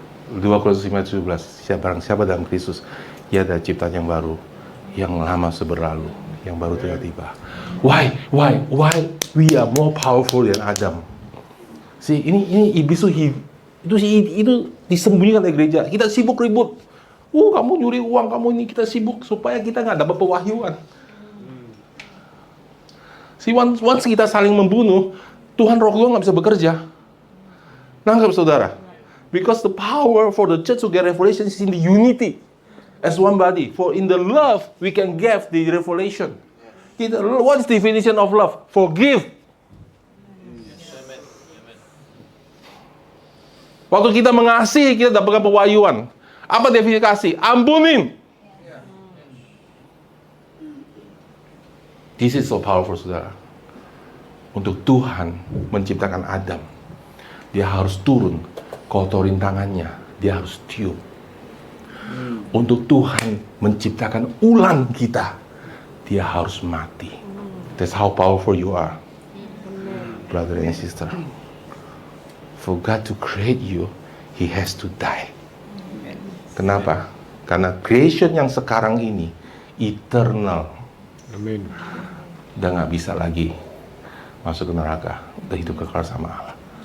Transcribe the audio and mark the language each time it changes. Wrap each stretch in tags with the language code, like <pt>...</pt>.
<id>2 Korintus 5:17. Barang siapa dalam Kristus, ia adalah ciptaan yang baru, yang lama berlalu, yang baru telah tiba.</id> <en>Why we are more powerful than Adam?</en> <id>See, ini iblis itu disembunyikan oleh gereja. Kita sibuk ribut. Kamu nyuri uang, kamu ini, kita sibuk supaya kita nggak dapat pewahyuan. Once kita saling membunuh, Tuhan Roh Kudus nggak bisa bekerja. Nangkap saudara?</id> <en>Because the power for the church to get revelation is in the unity as one body. For in the love we can give the revelation. What is the definition of love? Forgive.</en> <id>Waktu kita mengasihi, kita dapatkan pewahyuan. Apa definisi kasih? Ampunin.</id> <en>This is so powerful,</en> <id>saudara. Untuk Tuhan menciptakan Adam, dia harus turun, kotorin tangannya, dia harus tiup. Untuk Tuhan menciptakan ulang kita, dia harus mati.</id> <en>That's how powerful you are, brother and sister. For God to create you, He has to die.</en> <id>Kenapa? Karena creation yang sekarang ini eternal. Amin. Udah nggak bisa lagi masuk ke neraka, udah hidup kekal sama Allah.</id>